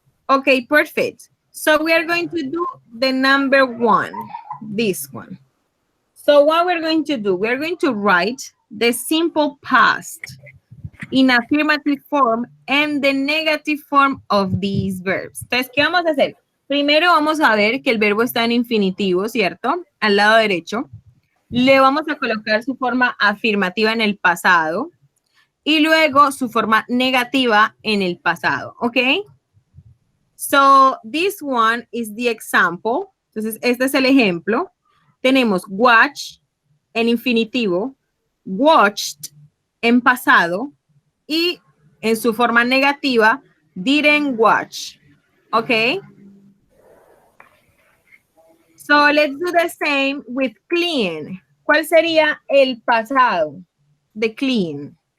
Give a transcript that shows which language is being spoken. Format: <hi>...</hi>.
<en>Okay, perfect. So we are going to do the number 1, this one. So what we're going to do, we're going to write the simple past in affirmative form and the negative form of these verbs.</en> <es>Entonces, ¿qué vamos a hacer? Primero vamos a ver que el verbo está en infinitivo, ¿cierto? Al lado derecho. Le vamos a colocar su forma afirmativa en el pasado y luego su forma negativa en el pasado, ¿ok?</es> <en>So this one is the example.</en> <es>Entonces, este es el ejemplo. Tenemos watch en infinitivo, watched en pasado y en su forma negativa, didn't watch. Okay?</es> <en>So let's do the same with clean.</en> <es>¿Cuál sería el pasado de clean?</es>